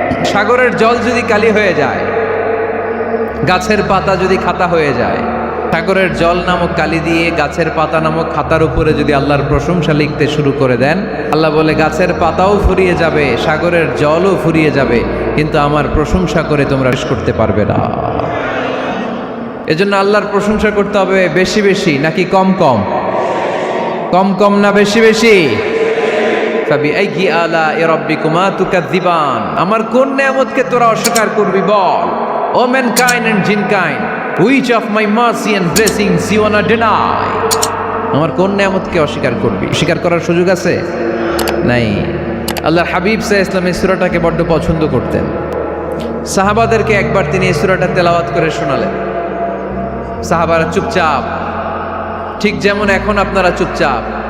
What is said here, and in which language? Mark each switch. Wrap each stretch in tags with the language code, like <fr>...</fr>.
<bn>সাগরের জল যদি কালি হয়ে যায়, গাছের পাতা যদি খাতা হয়ে যায়, সাগরের জল নামক কালি দিয়ে গাছের পাতা নামক খাতার উপরে যদি আল্লাহর প্রশংসা লিখতে শুরু করে দেন, আল্লাহ বলে গাছের পাতাও ফুরিয়ে যাবে, সাগরের জলও ফুরিয়ে যাবে, কিন্তু আমার প্রশংসা করে তোমরা শেষ করতে পারবে না। এজন্য আল্লাহর প্রশংসা করতে হবে বেশি বেশি নাকি কম কম? কম কম না বেশি বেশি?</bn> <ar>ফাবিআইয়ি আলাই রাব্বিকুমা তুকাদ্দিবান,</ar> <bn>আমার কোন নেয়ামতকে তোরা অস্বীকার করবি বল।</bn> <en>O mankind and jinnkind, which of my mercy and blessings you wanna deny?</en> <bn>আমার কোন নেয়ামতকে অস্বীকার করবি? স্বীকার করার সুযোগ আছে? নাই। আল্লাহর হাবিব সাল্লাল্লাহু আলাইহি ওয়াসাল্লাম এই সূরাটাকে বড্ড পছন্দ করতেন। সাহাবাদেরকে একবার তিনি এই সূরাটা তেলাওয়াত করে শোনালেন। সাহাবারা চুপচাপ, ঠিক যেমন এখন আপনারা চুপচাপ।</bn>